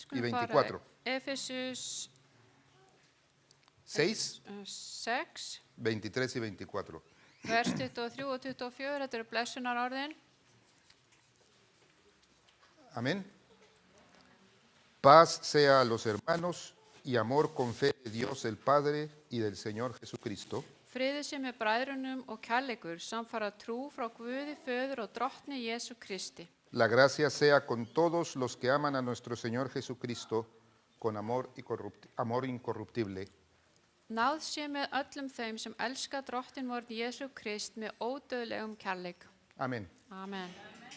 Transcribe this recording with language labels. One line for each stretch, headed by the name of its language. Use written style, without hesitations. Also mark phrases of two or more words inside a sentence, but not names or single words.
Icelandic: Skulum 24. Efesus 6, 6,
Spanish: 23 y 24.
Icelandic: vers 23 og 24, þetta eru blessunarorðin.
Spanish: Amén. Paz sea a los hermanos y amor con fe de Dios el Padre y del Señor Jesucristo.
Icelandic: Friður sé með bræðrunum og kærleikur samfara trú frá Guði föður og drottni Jesú Kristi.
Spanish: La gracia sea con todos los que aman a nuestro Señor Jesucristo con amor incorruptible.
Icelandic: Náð sé með öllum þeim sem elska drottin vorn Jesú Krist með ódauðlegum kærleik.
Spanish: Amén.
Icelandic: Amen.